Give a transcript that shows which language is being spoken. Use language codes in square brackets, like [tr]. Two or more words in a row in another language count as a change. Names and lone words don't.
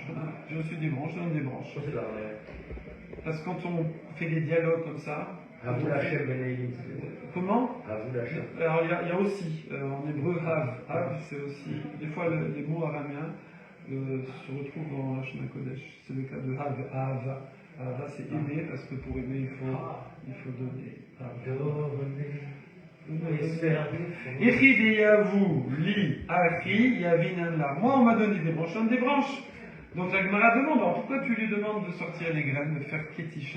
[fr] J'ai reçu des branches, je donne des branches. Parce que quand on fait des dialogues comme ça, comment? Alors il y a aussi, en hébreu, hav, c'est aussi, des fois les mots araméens se retrouvent en [he] לשון קודש. [fr] C'est le cas de hav, ahava. Ahava, c'est aimer, parce que pour aimer, il faut donner. Moi, on m'a donné des branches, je donne des branches. Donc la Gemara demande, alors pourquoi tu lui demandes de sortir les graines, de faire Ketisha?